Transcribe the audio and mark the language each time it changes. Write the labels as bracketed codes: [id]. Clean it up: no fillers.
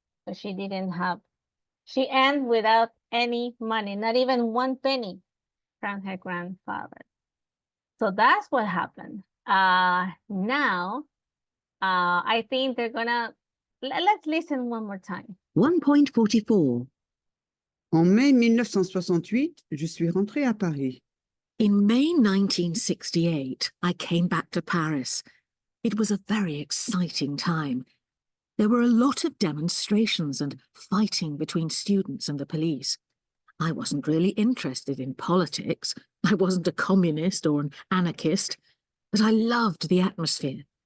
[en] So she ended without any money, not even 1 penny from her grandfather. So that's what happened. Now, I think they're gonna, let's listen one more time. 1.44. [fr] En mai 1968, je suis rentrée à Paris. [en] In May 1968, I came back to Paris. It was a very exciting time. There were a lot of demonstrations and fighting between students and the police. I wasn't really interested in politics. I wasn't a communist or an anarchist, but I loved the atmosphere.